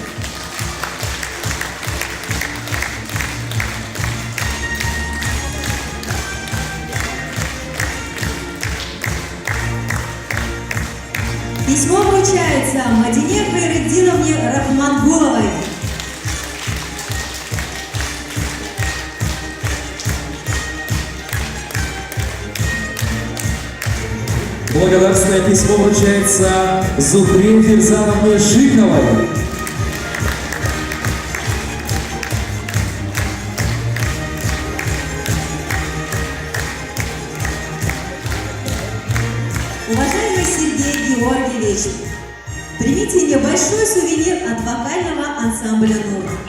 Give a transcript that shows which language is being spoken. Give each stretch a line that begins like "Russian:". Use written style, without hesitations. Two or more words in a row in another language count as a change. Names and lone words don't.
Russian: Письмо вручается Мадине Хайретдиновне Рахмангуловой. Благодарственное письмо вручается Зухре Фирзановне Шиховой. Уважаемый Сергей Георгиевич, примите небольшой сувенир от вокального ансамбля «Нур».